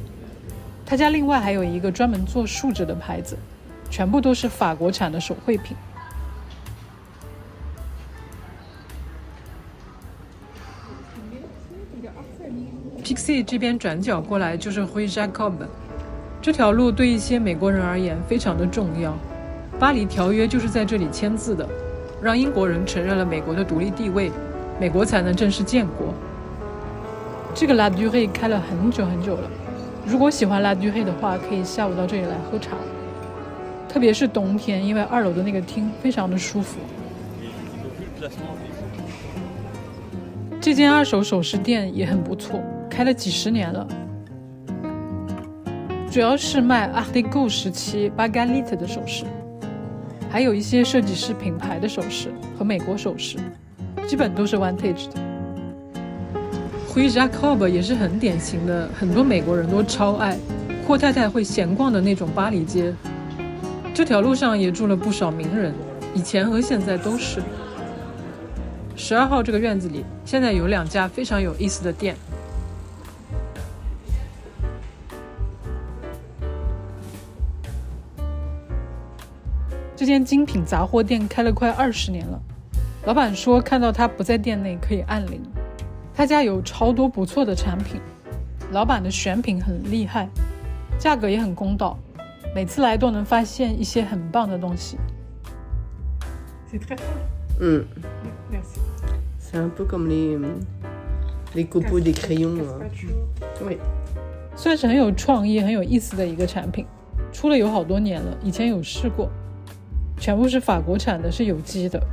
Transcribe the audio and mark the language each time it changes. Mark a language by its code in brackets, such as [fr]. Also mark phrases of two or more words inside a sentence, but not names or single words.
[zh] 他家另外還有一個專門做樹脂的牌子，全部都是法國產的手繪品。Pixie 這邊轉角過來就是 Rue Jacob， 這條路對一些美國人而言非常的重要。巴黎條約就是在這裡簽字的，讓英國人承認了美國的獨立地位，美國才能正式建國。這個 La Durée 開了很久很久了，如果喜歡 La Durée 的話，可以下午到這裡來喝茶，特別是冬天，因為2樓的那個廳非常的舒服。這間二手首飾店也很不錯，開了幾十年了，主要是賣 Art Deco 時期 Bagalite 的首飾，還有一些設計師品牌的首飾和美國首飾，基本都是 Vintage 的。Rue Jacob 也是很典型的，很多美國人都超愛，闊太太會閒逛的那種巴黎街。這條路上也住了不少名人，以前和現在都是。12號這個院子裡，現在有2家非常有意思的店。這間精品雜貨店開了快20年了，老闆說看到他不在店內可以按鈴。他家有超多不錯的產品，老闆的選品很厲害，價格也很公道，每次來都能發現一些很棒的東西。 [fr] C'est très cool. Merci. C'est un peu comme les copeaux des crayons. Oui. [zh] 算是很有創意、很有意思的一個產品，出了有好多年了，以前有試過，全部是法國產的，是有機的。